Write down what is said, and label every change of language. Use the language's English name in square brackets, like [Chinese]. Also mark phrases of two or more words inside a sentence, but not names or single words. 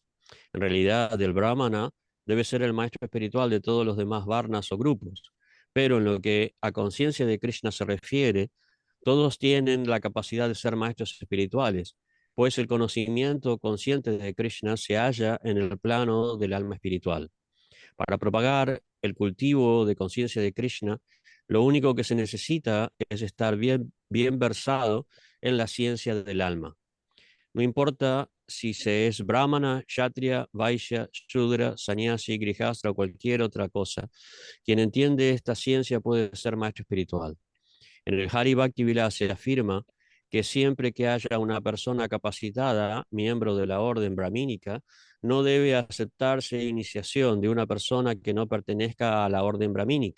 [Spanish] En realidad, el brahmana debe ser el maestro espiritual de todos los demás varnas o grupos, pero en lo que a conciencia de Krishna se refiere, todos tienen la capacidad de ser maestros espirituales, pues el conocimiento consciente de Krishna se halla en el plano del alma espiritual. Para propagar el cultivo de conciencia de Krishna, lo único que se necesita es estar bien versado en la ciencia del alma. No importa si se es brahmana, kshatriya, vaishya, shudra, sannyasi, grihastra o cualquier otra cosa, quien entiende esta ciencia puede ser maestro espiritual. En el Hari Bhakti Vilasa se afirma que siempre que haya una persona capacitada, miembro de la orden brahmínica, no debe aceptarse iniciación de una persona que no pertenezca a la orden brahmínica.